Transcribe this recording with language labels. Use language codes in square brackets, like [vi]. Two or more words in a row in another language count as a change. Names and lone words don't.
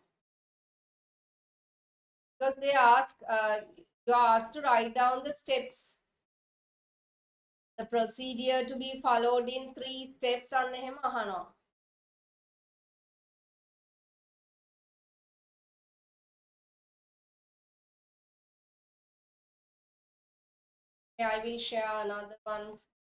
[en] Because they ask, you are asked to write down the steps. The procedure to be followed in 3 steps [si] අන්න එහෙම අහනවා. [en] I will share another ones.